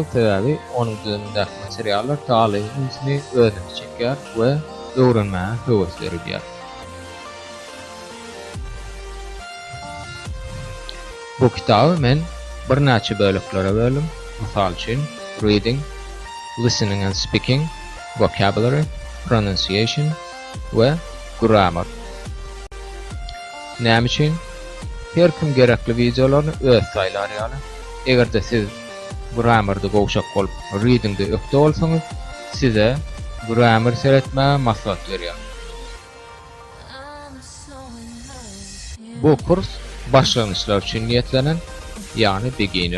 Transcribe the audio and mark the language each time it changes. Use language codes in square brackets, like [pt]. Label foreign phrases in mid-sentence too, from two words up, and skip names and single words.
[tk] Sebäbi onuň düzümindäki materiallar talygyny özüne çekýär we öwrenmäge höwes berýär. Bu kitaby men bir näçe bölüklere böldüm. Mysal üçin [en] reading, listening and speaking, vocabulary, pronunciation [tk] we grammar. Näme üçin? Her kim gerekli videolaryny öz saýlary ýaly. Egerde siz grammarda gowşak bolup readingde ökde bolsaňyz, size grammar seretmäge maslahat berýär. Bu kurs başlanýçylar üçin niýetlenen, ýani beginner.